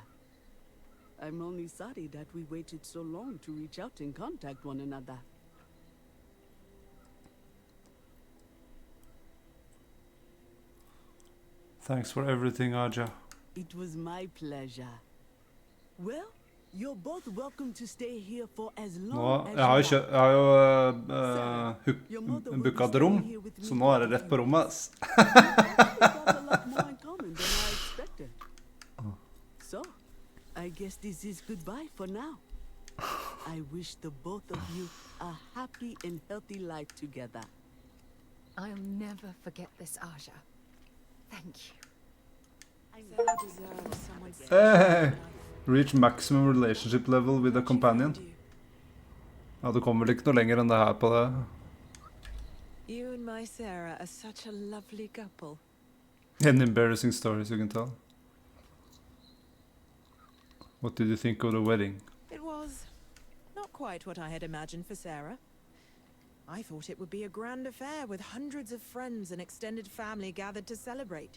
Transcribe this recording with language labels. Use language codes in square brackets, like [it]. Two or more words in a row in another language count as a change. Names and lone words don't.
[en] I'm only sorry that we waited so long to reach out and contact one another. Thanks for everything, Aja. It was my pleasure. Well, you're both welcome to stay here for as [no] Nå, [en] long as [no] jeg har jo, [en] you want. [no] jeg har jo booket et rom, så nå er det rett på rommet, ass. [en] We got a lot more in common than I expected. So, I guess this is goodbye for now. I wish the both of you a happy and healthy life together. I'll never forget this, Aja. Thank you. Sarah deserves someone Hey! Reach maximum relationship level with a companion. [no] Ja, du kommer vel ikke noe lenger enn det her på det. [en] You and my Sarah are such a lovely couple. Any embarrassing stories you can tell? What did you think of the wedding? It was not quite what I had imagined for Sarah. I thought it would be a grand affair with hundreds of friends and extended family gathered to celebrate.